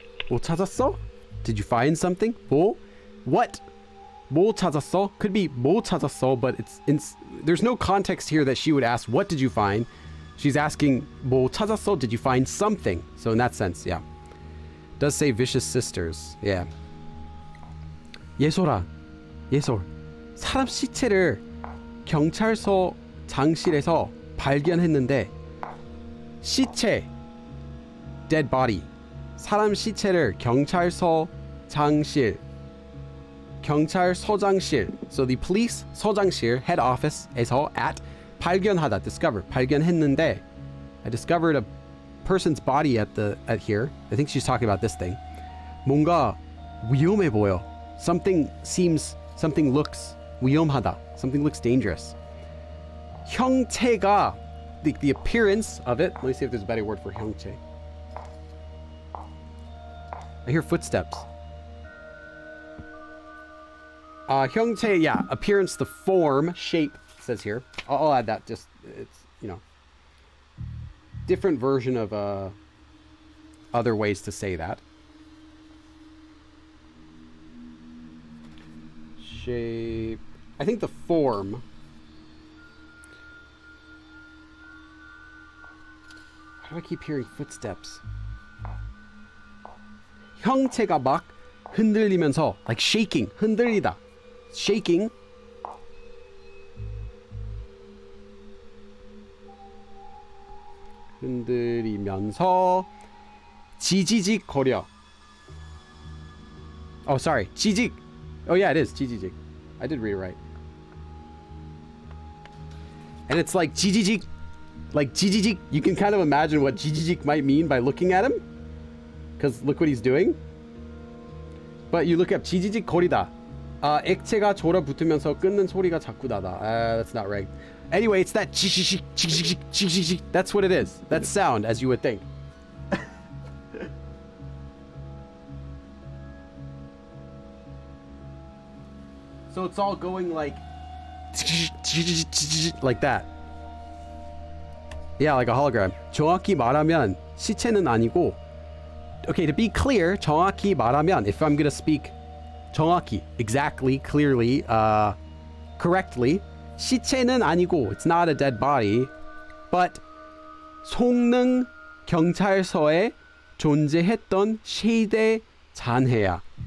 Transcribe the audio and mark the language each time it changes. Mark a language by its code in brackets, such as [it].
[ko] 뭐 찾았어? [en] Did you find something? [ko] 뭐? [en] What? [ko] 뭐 찾았어? [en] Could be [ko] 뭐 찾았어, [en] but there's no context here that she would ask, what did you find? She's asking, [ko] 뭐 찾았어? [en] Did you find something? So in that sense, yeah. Does say vicious sisters. Yeah. 예솔아. 예솔. [ko] 사람 시체를 경찰서 장실에서 발견했는데 시체 [en] dead body. [ko] 사람 시체를 경찰서 장실 경찰서장실. [en] So the police 서장실 head office에서 at 발견하다, discover, 발견했는데 I discovered a person's body at here. I think she's talking about this thing. [ko] 뭔가 위험해 보여. [en] Something looks 위험하다. Something looks dangerous. 형체가, the appearance of it. Let me see if there's a better word for 형체. I hear footsteps. 형체, yeah, appearance, the form, shape, it says here. I'll add that, just, it's, you know, different version of other ways to say that. Shape, I think the form. How do I keep hearing footsteps? [ko] 형체가 막 흔들리면서, [en] like shaking, [ko] 흔들리다, shaking. 흔들리면서 지지직 거려. [en] Oh, sorry, 지직. Oh yeah, it is 지지직. I did read it right. And it's like 지지직, like 지지직. You can kind of imagine what 지지직 might mean by looking at him, because look what he's doing. But you look up 지지직 거리다. [ko] 액체가 졸아붙으면서 끓는 소리가 자꾸 나다. [en] That's not right. Anyway, it's that 지지직, 지지직, 지지직. That's what it is. That sound, as you would think. So it's all going like that. Yeah, like a hologram. [ko] 정확히 말하면 시체는 아니고. [en] Okay, to be clear, [ko] 정확히 말하면, [en] if I'm gonna speak 정확히, exactly, clearly, correctly, [ko] 시체는 아니고, [en] it's not a dead body, but [ko] 송능 경찰서에 존재했던 쉐이드 잔해야.